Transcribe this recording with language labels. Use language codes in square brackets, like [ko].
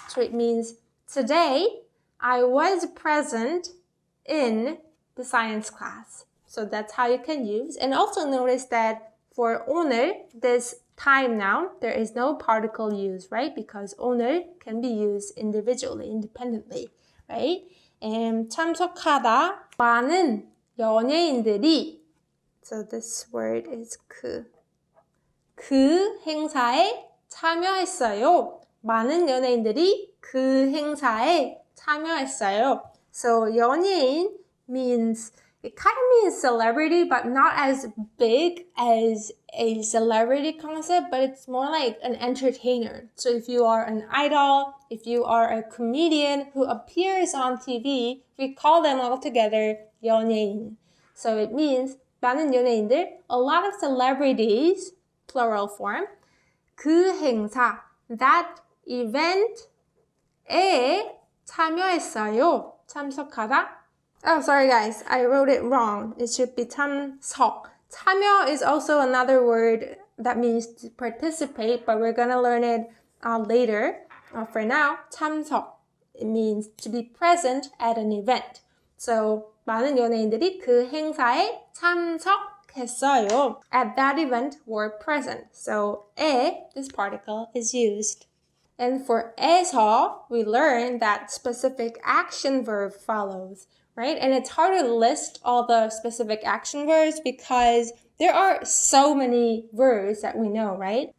[en] So it means today I was present in the science class. So that's how you can use. And also notice that for 오늘, this time noun, there is no particle used, right? Because 오늘 can be used individually, independently, right? [ko] And 참석하다, 많은 연예인들이, so this word is 그 행사에 참여했어요. 많은 연예인들이 그 행사에 참여했어요. [en] So 연예인 means, it kind of means celebrity, but not as big as a celebrity concept, but it's more like an entertainer. So if you are an idol, if you are a comedian who appears on TV, we call them all together 연예인. So it means 많은 연예인들, a lot of celebrities, plural form, 그 행사, that event에 참여했어요. [ko] 참석하다. [en] Oh, sorry guys, I wrote it wrong. It should be 참석. 참여 is also another word that means to participate, but we're gonna learn it later. For now, 참석. It means to be present at an event. [ko] So 많은 연예인들이 그 행사에 참석했어요. [en] At that event were present. So 에, this particle is used. And for 에서, we learn that specific action verb follows, right? And it's hard to list all the specific action verbs because there are so many verbs that we know, right?